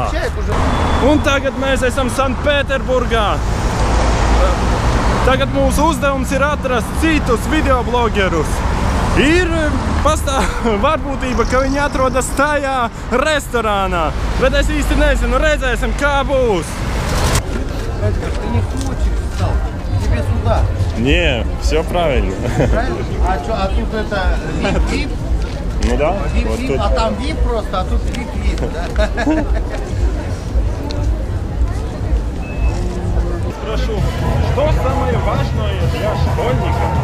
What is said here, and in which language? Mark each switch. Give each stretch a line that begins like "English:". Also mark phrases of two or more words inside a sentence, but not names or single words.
Latvian: Un tagad mēs esam Sanktpēterburgā. Tagad mūsu uzdevums ir atrast citus videoblogerus. Ir varbūtība, ka viņi atrodas tajā restorānā, bet es īsti nezinu, redzēsim, kā būs.
Russian: Эдгар, ты не хочешь селфи, тебе сюда. Не, все правильно. Правильно? А тут это VIP? Ну да. VIP, Вот тут. а там VIP просто, а тут VIP, да? Спрошу, что самое важное для школьника?